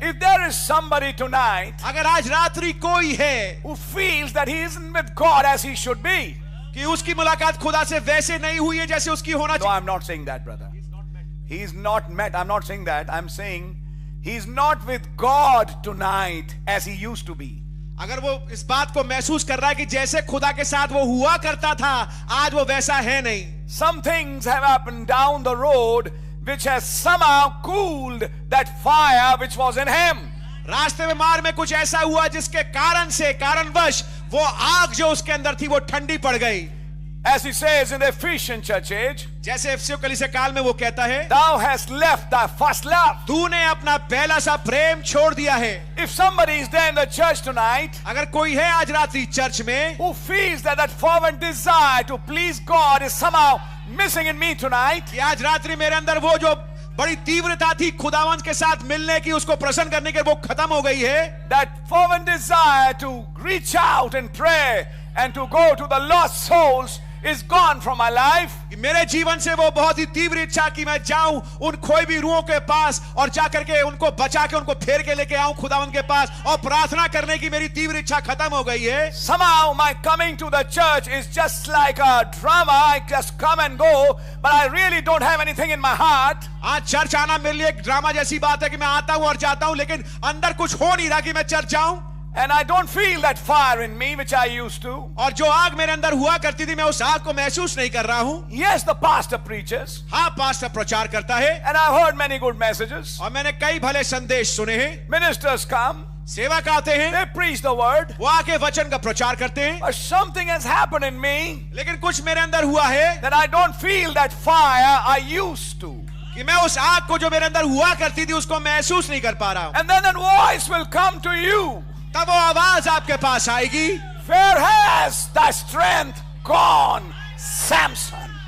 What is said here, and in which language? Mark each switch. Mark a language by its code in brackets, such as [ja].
[en] If there is somebody tonight [hi] अगर आज रात्रि कोई है [en] who feels that he isn't with God as he should be, [hi] कि उसकी मुलाकात खुदा से वैसे नहीं हुई है जैसे उसकी होना [en] no, [hi] चाहिए। [en] I'm not saying that, brother. He's not met. I'm not saying that. I'm saying he's not with God tonight as he used to be. [hi] अगर वो इस बात को महसूस कर रहा है कि जैसे खुदा के साथ वो हुआ करता था, आज वो वैसा है नहीं। [en] Some things have happened down the road which has somehow cooled that fire which was in him. [hi] रास्ते में मार्ग में कुछ ऐसा हुआ जिसके कारणवश वो आग जो उसके अंदर थी वो ठंडी पड़ गई। [en] As he says in the Ephesian church age, [hi] जैसे एफिसियों कलीसिया काल में वो कहता है, [en] thou hast left thy first love. [hi] तूने अपना पहला सा प्रेम छोड़ दिया है। [en] If somebody is there in the church tonight [hi] अगर कोई है आज रात्रि चर्च में [en] who feels that that fervent desire to please God is somehow missing in me tonight, [hi] कि आज रात्रि मेरे अंदर वो जो बड़ी तीव्रता थी खुदावंद के साथ मिलने की, उसको प्रसन्न करने की, वो खत्म हो गई है। [en] that fervent desire to reach out and pray and to go to the lost souls is gone from my life. [hi] कि मेरे जीवन से वो बहुत ही तीव्र इच्छा कि मैं जाऊं उन खोई भी रूहों के पास और जाकर के उनको बचा के उनको फेर के लेके आऊं खुदावंद के पास और प्रार्थना करने की मेरी तीव्र इच्छा खत्म हो गई है। [en] Somehow my coming to the church is just like a drama. I just come and go, but I really don't have anything in my heart. [hi] आज चर्च आना मेरे लिए एक ड्रामा जैसी बात है कि मैं आता हूं और जाता हूं, लेकिन अंदर कुछ हो नहीं रहा कि मैं चर्च जाऊं। [en] And I don't feel that fire in me which I used to. [hi] और जो आग मेरे अंदर हुआ करती थी मैं उस आग को महसूस नहीं कर रहा हूं। [en] Yes, the pastor preaches. [hi] हाँ, पास्टर प्रचार करता है [en] And I've heard many good messages. [hi] और मैंने कई भले संदेश सुने हैं। [en] Ministers come. [hi] सेवक आते हैं, [en] They preach the word. [hi] वो आके वचन का प्रचार करते हैं, [en] But something has happened in me [hi] लेकिन कुछ मेरे अंदर हुआ है [en] that I don't feel that fire I used to. [hi] कि मैं उस आग को जो मेरे अंदर हुआ करती थी उसको महसूस नहीं कर पा रहा हूं। [en] And then that voice will come to you. [hi] तब वो आवाज आपके पास आएगी, [en] Where has thy strength gone, Samson?